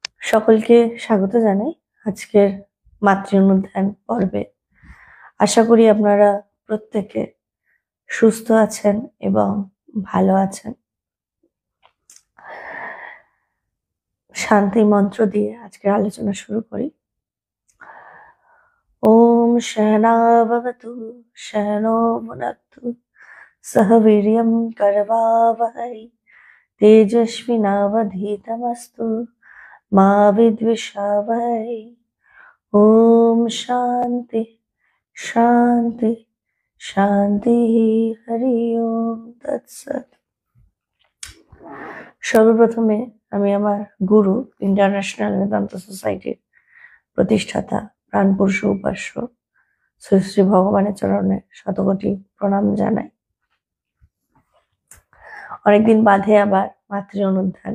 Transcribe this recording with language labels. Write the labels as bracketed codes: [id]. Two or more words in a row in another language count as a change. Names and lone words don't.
[bn] সকলকে স্বাগত জানাই আজকের মাতৃ অনুধ্যান পর্বে। আশা করি আপনারা প্রত্যেকে সুস্থ আছেন এবং ভালো আছেন। শান্তি মন্ত্র দিয়ে আজকের আলোচনা শুরু করি। [sa] ওম सहनाववतु सहनो भुनक्तु सह वीर्यं करवावहै तेजस्विनावधीतमस्तु मा विद्विषावहै। ओम शांति शांति शांति हरि ओम तत्सत। [bn] সর্বপ্রথমে আমি আমার গুরু ইন্টারন্যাশনাল বেদান্ত সোসাইটির প্রতিষ্ঠাতা প্রাণপুরুষ উপাস্য শ্রী শ্রী ভগবানের চরণে শতকোটি প্রণাম জানাই। অনেকদিন বাদে আবার মাতৃ অনুধ্যান।